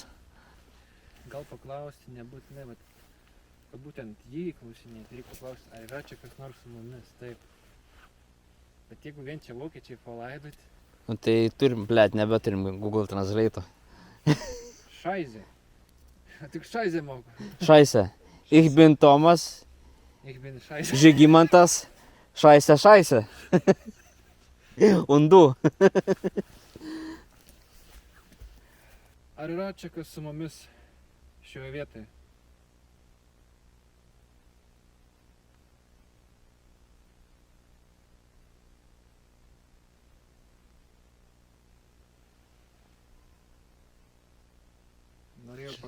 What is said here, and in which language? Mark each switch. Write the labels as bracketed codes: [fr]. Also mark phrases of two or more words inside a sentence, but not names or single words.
[lt] Gal paklausti nebūtinai, bet kad būtent jį klausinėti, reikia paklausti, ar yra čia kas nors su mumis, taip. Bet jeigu vien čia vokiečiai palaidoti, Nu tai turim, blėt, nebeturim Google Translate. šaizė. Tik šaizė moku. Šaise. [de] Ich bin Tomas, Ich bin šaizė. Žygimantas, šaise. Und du. [lt] Ar yra čia kas su mumis šioje vietoje? Norėjau